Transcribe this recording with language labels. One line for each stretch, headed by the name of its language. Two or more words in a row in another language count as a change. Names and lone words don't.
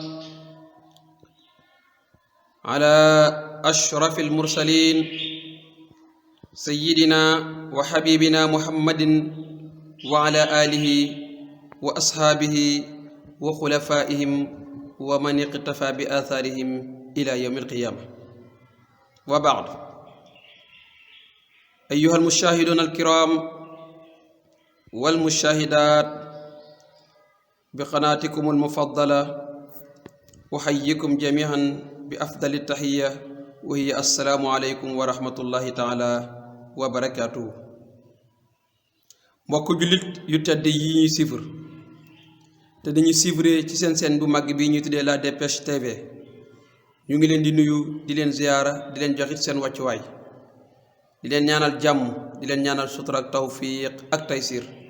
Arabic: على أشرف المرسلين سيدنا وحبيبنا محمد وعلى آله وأصحابه وخلفائهم ومن اقتفى بآثارهم إلى يوم القيامة وبعد أيها المشاهدون الكرام والمشاهدات بقناتكم المفضلة أحييكم جميعا بأفضل التحية وهي السلام عليكم ورحمة الله تعالى وبركاته
Wolof: mbokk jullit yu tedd yi ñuy suivre te dañuy suivre ci seen bu mag bi ñuy tuddee la Dépêche TV ñu ngi leen di nuyu di leen ziyaara di leen joxit seen wàccuwaay di leen ñaanal jàmm di leen ñaanal sutura ak tawfiq ak taysir